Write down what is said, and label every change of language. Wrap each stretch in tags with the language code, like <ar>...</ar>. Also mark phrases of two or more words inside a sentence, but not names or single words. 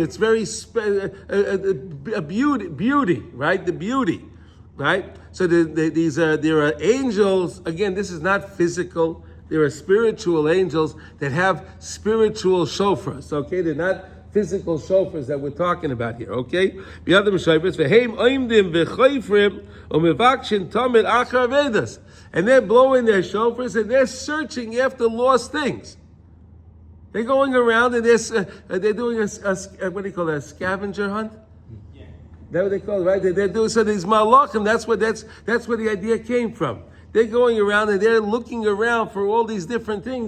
<en>It's very beauty, right? The beauty, right? So there are angels. Again, this is not physical. There are spiritual angels that have spiritual shofars. Okay, they're not physical shofars that we're talking about here, okay? The other shofars,</en> <he>והם עומדים וחופרים ומבקשים תמיד אחר אבדות,</he> <en>and they're blowing their shofars and they're searching after lost things. They're going around and they're doing a what do you call that? A scavenger hunt. Yeah. That's what they call it, right? They're doing so. These malachim. That's where the idea came from. They're going around and they're looking around for all these different things.</en>